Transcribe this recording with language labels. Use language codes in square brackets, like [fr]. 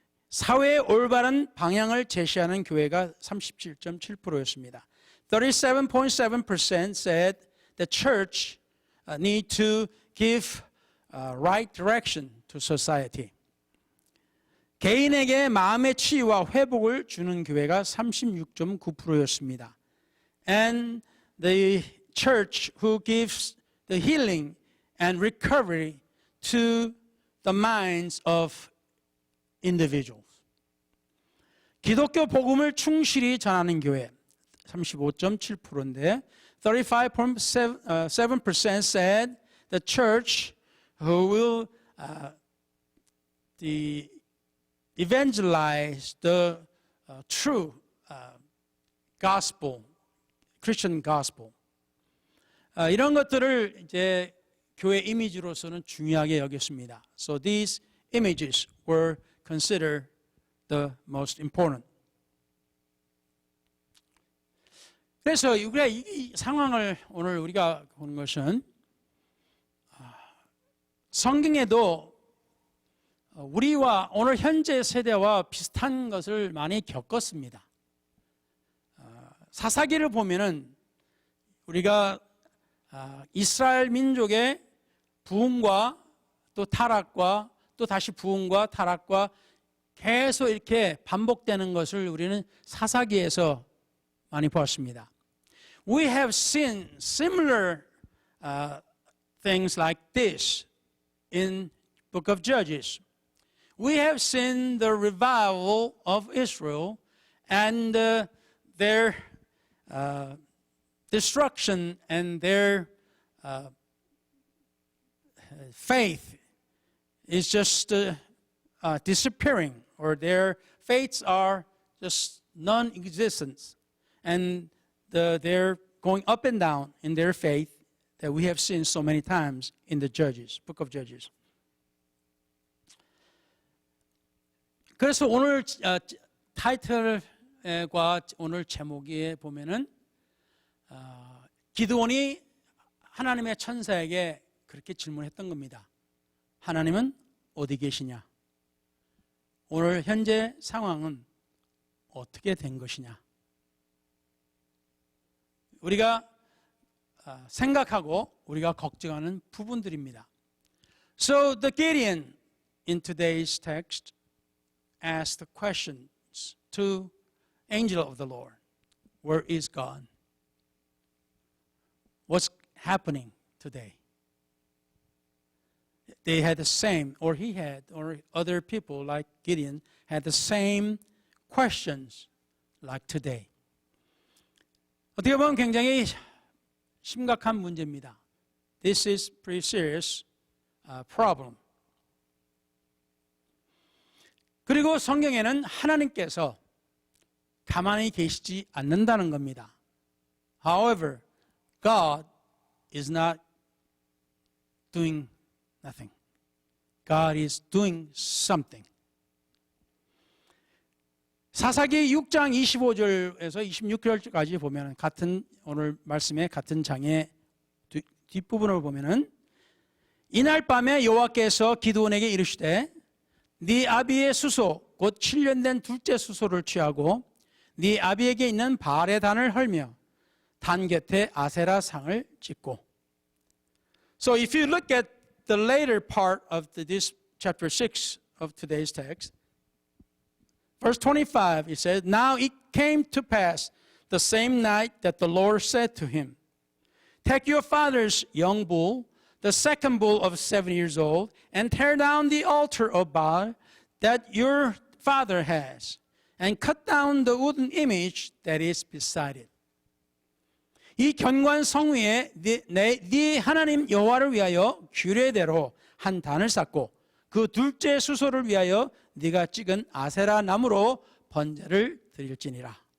[ko] 사회의 올바른 방향을 제시하는 교회가 37.7%였습니다. [en] 37.7% said the church need to give right direction to society. [ko] 개인에게 마음의 치유와 회복을 주는 교회가 36.9%였습니다. [en] And the church who gives the healing and recovery to the minds of individuals. [ko] 기독교 복음을 충실히 전하는 교회 35.7%인데 [en] 35.7% said the church who will evangelize the true gospel, Christian gospel. [ko] 이런 것들을 이제 교회 이미지로서는 중요하게 여겼습니다. [en] So these images were considered the most important. [ko] 그래서 우리가 이 상황을 오늘 우리가 보는 것은 성경에도 우리와 오늘 현재 세대와 비슷한 것을 많이 겪었습니다. 사사기를 보면은 우리가 이스라엘 민족의 부흥과 또 타락과 또 다시 부흥과 타락과 계속 이렇게 반복되는 것을 우리는 사사기에서 많이 보았습니다. [en] We have seen similar things like this in book of Judges. We have seen the revival of Israel and their destruction and their faith is just disappearing, or their faiths are just non-existent. And they're going up and down in their faith that we have seen so many times in the Judges, Book of Judges. [ko] 그래서 오늘 타이틀과 오늘 제목에 보면은 기드온이 하나님의 천사에게 그렇게 질문했던 겁니다. 하나님은 어디 계시냐? 오늘 현재 상황은 어떻게 된 것이냐? 우리가 생각하고 우리가 걱정하는 부분들입니다. [en] So the Gideon in today's text asked the questions to angel of the Lord. Where is God? What's happening today? They had the same, or he had, or other people like Gideon had the same questions like today. [ko] 어떻게 보면 굉장히 심각한 문제입니다. [en] This is pretty serious problem. [ko] 그리고 성경에는 하나님께서 가만히 계시지 않는다는 겁니다. [en] However, God is not doing nothing. God is doing something. [ko] 사사기 6장 25절에서 26절까지 보면 같은 오늘 말씀의 같은 장의 뒷부분을 보면은 이날 밤에 여호와께서 기드온에게 이르시되 네 아비의 수소 곧 7년 된 둘째 수소를 취하고 네 아비에게 있는 바알의 단을 헐며 단 곁에 아세라 상을 짓고. [en] So if you look at the later part of this chapter 6 of today's text, verse 25, it says, Now it came to pass the same night that the Lord said to him, Take your father's young bull, the second bull of 7 years old, and tear down the altar of Baal that your father has, and cut down the wooden image that is beside it. [ko] 이 견고한 성 위에 네 하나님 여호와를 위하여 규례대로 한 단을 쌓고 그 둘째 수소를 위하여 네가 찍은 아세라 나무로 번제를 드릴지니라.